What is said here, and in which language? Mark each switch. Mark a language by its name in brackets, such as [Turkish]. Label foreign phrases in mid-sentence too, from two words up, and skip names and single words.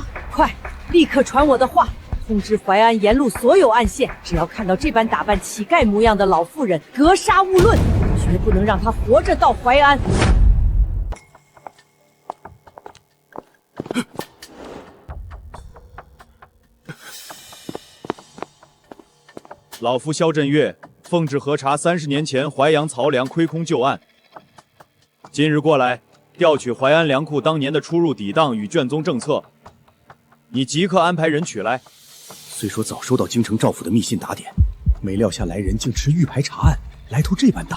[Chinese] 快，立刻傳我的話，通知淮安沿路所有暗線，只要看到這般打扮乞丐模樣的老婦人，格殺勿論，絕不能讓她活着到淮安。老夫萧振岳奉旨核查30年前淮陽曹糧虧空舊案，今日過來調取淮安糧庫當年的出入底檔與卷宗政策，你即刻安排人取來。雖說早收到京城趙府的密信打點，沒料下來人竟持玉牌查案，來頭這般大。